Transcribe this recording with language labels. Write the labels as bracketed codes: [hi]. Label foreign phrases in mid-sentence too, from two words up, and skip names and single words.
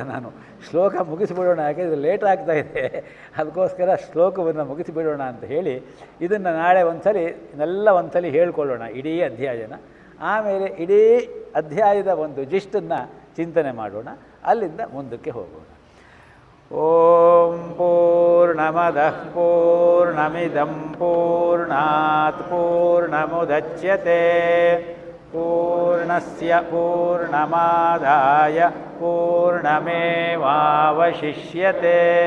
[kn] ನಾನು ಶ್ಲೋಕ ಮುಗಿಸಿಬಿಡೋಣ, ಯಾಕೆಂದರೆ ಲೇಟ್ ಆಗ್ತಾ ಇದೆ, ಅದಕ್ಕೋಸ್ಕರ ಶ್ಲೋಕವನ್ನು ಮುಗಿಸಿಬಿಡೋಣ ಅಂತ ಹೇಳಿ ಇದನ್ನು ನಾಳೆ ಒಂದ್ಸಲಿ ಹೇಳ್ಕೊಳ್ಳೋಣ ಇಡೀ ಅಧ್ಯಾಯನ. ಆಮೇಲೆ ಇಡೀ ಅಧ್ಯಾಯದ ಒಂದು ಜಿಷ್ಟನ್ನು ಚಿಂತನೆ ಮಾಡೋಣ, ಅಲ್ಲಿಂದ ಮುಂದಕ್ಕೆ ಹೋಗೋಣ. [sa] ಓಂ ಪೂರ್ಣಮದಃ ಪೂರ್ಣಮಿದಂ ಪೂರ್ಣಾತ್ ಪೂರ್ಣಮುದಚ್ಯತೆ ಪೂರ್ಣಸ್ಯ ಪೂರ್ಣಮಾದಾಯ ಪೂರ್ಣಮೇವಾವಶಿಷ್ಯತೆ.